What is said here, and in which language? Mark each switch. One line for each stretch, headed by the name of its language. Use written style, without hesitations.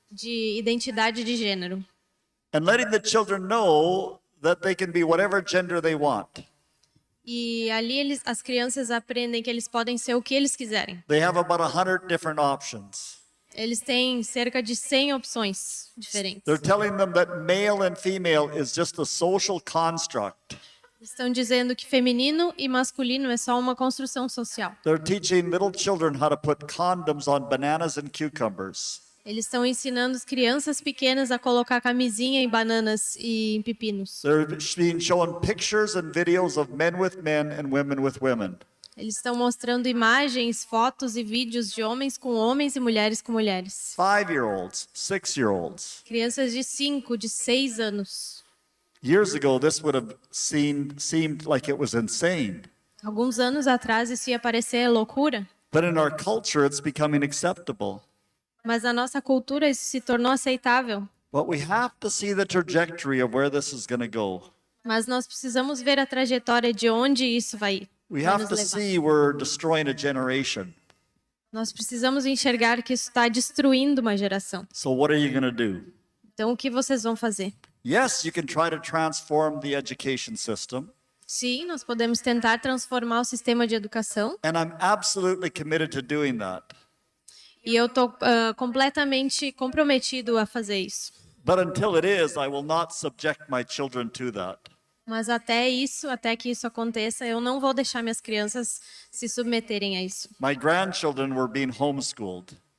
Portuguese: de identidade de gênero.
English: And letting the children know that they can be whatever gender they want.
Portuguese: E ali as crianças aprendem que eles podem ser o que eles quiserem.
English: They have about 100 different options.
Portuguese: Eles têm cerca de 100 opções diferentes.
English: They're telling them that male and female is just a social construct.
Portuguese: Estão dizendo que feminino e masculino é só uma construção social.
English: They're teaching little children how to put condoms on bananas and cucumbers.
Portuguese: Eles estão ensinando as crianças pequenas a colocar camisinha em bananas e em pepinos.
English: They're being shown pictures and videos of men with men and women with women.
Portuguese: Eles estão mostrando imagens, fotos e vídeos de homens com homens e mulheres com mulheres.
English: 5-year-olds, 6-year-olds.
Portuguese: Crianças de 5, de 6 anos.
English: Years ago, this would have seemed like it was insane.
Portuguese: Alguns anos atrás isso ia parecer loucura,
English: But in our culture, it's becoming acceptable.
Portuguese: mas na nossa cultura isso se tornou aceitável.
English: But we have to see the trajectory of where this is going to go.
Portuguese: Mas nós precisamos ver a trajetória de onde isso vai
English: We
Portuguese: vai
English: have
Portuguese: nos
English: to
Portuguese: levar.
English: see we're destroying a generation.
Portuguese: Nós precisamos enxergar que isso está destruindo uma geração.
English: So what are you going to do?
Portuguese: Então, o que vocês vão fazer?
English: Yes, you can try to transform the education system.
Portuguese: Sim, nós podemos tentar transformar o sistema de educação.
English: And I'm absolutely committed to doing that.
Portuguese: E eu estou completamente comprometido a fazer isso.
English: But until it is, I will not subject my children to that.
Portuguese: Mas até que isso aconteça, eu não vou deixar minhas crianças se submeterem a isso.
English: My grandchildren were being homeschooled.